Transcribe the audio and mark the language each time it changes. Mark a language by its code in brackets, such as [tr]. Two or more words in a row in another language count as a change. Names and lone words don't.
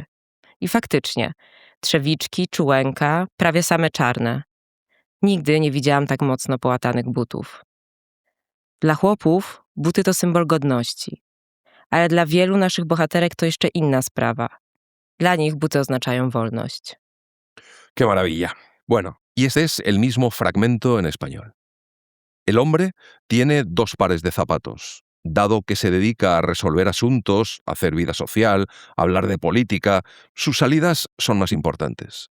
[pl] I faktycznie, trzewiczki, czułenka, prawie same czarne. Nigdy nie widziałam tak mocno połatanych butów. Dla chłopów buty to symbol godności. Ale dla wielu naszych bohaterek to jeszcze inna sprawa. Dla nich buty oznaczają wolność. [es] ¡Qué maravilla! Bueno, y este es el mismo fragmento en español. El hombre tiene 2 pares de zapatos. Dado que se dedica a resolver asuntos, a hacer vida social, a hablar de política, sus salidas son más importantes.